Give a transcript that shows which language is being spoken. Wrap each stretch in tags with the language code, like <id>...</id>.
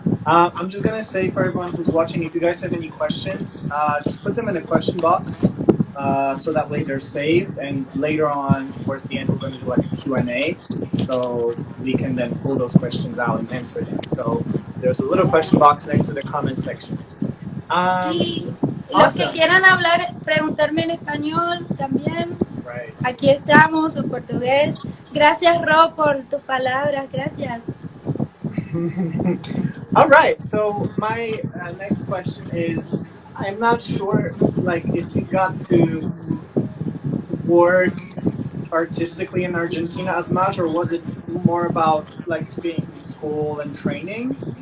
<en>I'm just gonna say for everyone who's watching, if you guys have any questions, just put them in the question box, so that way they're saved. And later on, towards the end, we're going to do like a Q&A, so we can then pull those questions out and answer them. So there's a little question box next to the comment section.</en> <es>Sí, los que</es> <en>Awesome.</en> <es>quieran hablar, preguntarme en español también.</es> <en>Right.</en> <es>Aquí estamos, o portugués. Gracias, Ro, por tus palabras. Gracias.</es> <en>All right. So my next question is, I'm not sure, like, if you got to work artistically in Argentina as much, or was it more about like being in school and training?</en>